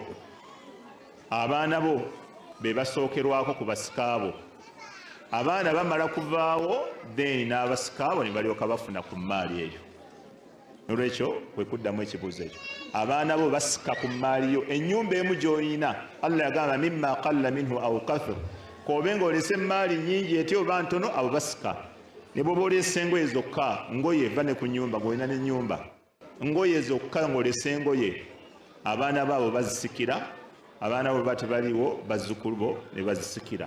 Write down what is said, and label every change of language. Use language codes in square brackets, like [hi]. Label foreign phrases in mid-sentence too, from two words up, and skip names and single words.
[lg] Abaana bo be basookerwako ku basika abo. Abaana bamala kuvaawo, then n'abasika abo ne balyoka bafuna ku maali eyo. Nolwekyo kwe kuddamu ekibuuzo ekyo. Abaana bo basika ku maali yo. Ennyumba emu gy'olina, Allah yagamba [ar] مما قل منه أو كثر, [lg] kobe ng'olese emmaali nnyingi eti oba ntono abo basika ne bwoba olese engoye zokka ngoye eva ne ku nnyumba ng'olina n'ennyumba ngoye zokka ng'olese engoye abaana baabo bazisikira abaana bo batebaliwo bazzukulu bo ne bazisikira